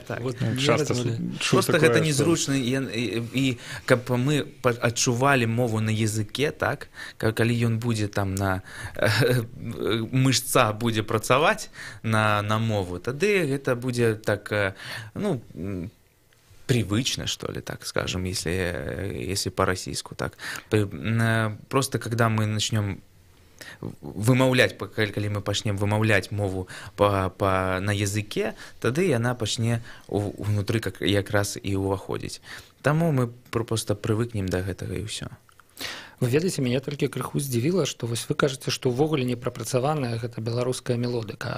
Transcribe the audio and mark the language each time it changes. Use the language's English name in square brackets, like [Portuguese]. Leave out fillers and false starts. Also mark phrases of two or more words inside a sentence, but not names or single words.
[Belarusian] Проста гэта незручна, і каб мы адчувалі мову на языке, так, калі ён будзе там на мышца будзе працаваць на мову, тады гэта будзе так, ну, [Russian] привычно, что ли, так скажем, если по-российску, так. Просто когда мы начнем [Belarusian] вымаўляць, калі мы пачнем вымаўляць мову на языке, тады яна пачне унутры якраз і ўваходзіць. Таму мы проста прывыкнем да гэтага і ўсё. Вы ведаеце, мяне толькі крыху здзівіла, што вось вы кажаце, што ўвогуле не прапрацаваная гэта беларуская мелодыка.